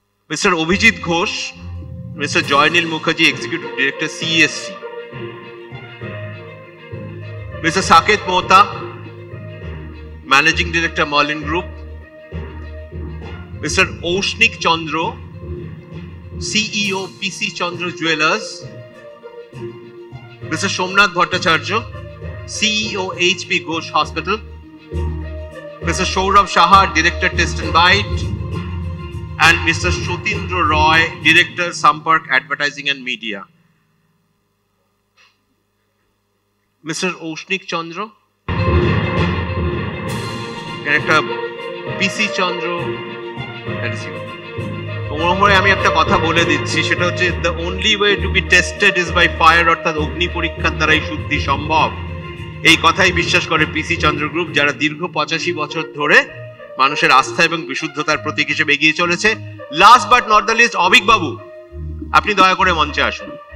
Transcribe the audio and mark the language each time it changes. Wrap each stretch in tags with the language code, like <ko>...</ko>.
<bn>Mister Abhijit Ghosh, mister জয়নীল Mukherjee, executive director CESC, mister Saket Mohta, managing director মর্লিন group, mister ঔষ্ণিক Chandra, CEO PC Chandra jewellers, mister Somnath Bhattacharya, CEO HP Ghosh Hospital, Mr.</bn> <en>Saurabh Shah, Director Test and Bite, and Mr. Shotindra Roy, Director Sampark Advertising and Media. Mr. Oshnik Chandra, Director PC Chandra, that is you.</en> <bn>আমি একটা কথা বলে দিচ্ছি, সেটা হচ্ছে</bn> <en>the only way to be tested is by fire,</en> <bn>অর্থাৎ অগ্নি পরীক্ষার দ্বারাই শুদ্ধি সম্ভব। এই কথাই বিশ্বাস করে পিসি চন্দ্র গ্রুপ, যারা দীর্ঘ 85 বছর ধরে মানুষের আস্থা এবং বিশুদ্ধতার প্রতীক হিসেবে এগিয়ে চলেছে।</bn> <en>last but not the least,</en> <bn>Abhik বাবু, আপনি দয়া করে মঞ্চে আসুন।</bn>